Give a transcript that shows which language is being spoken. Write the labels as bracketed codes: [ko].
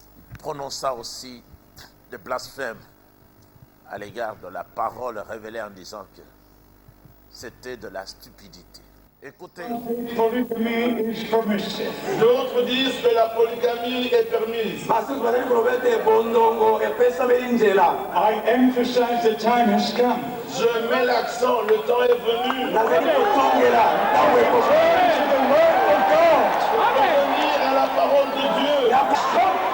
[fr] Il prononça aussi des blasphèmes à l'égard de la parole révélée en disant que c'était de la stupidité. Écoutez. D'autres disent que la polygamie est permise. [en] I emphasize the time has come. [fr] Je mets l'accent, le temps est venu. Revenir à la parole de Dieu. Arrêtez la confusion.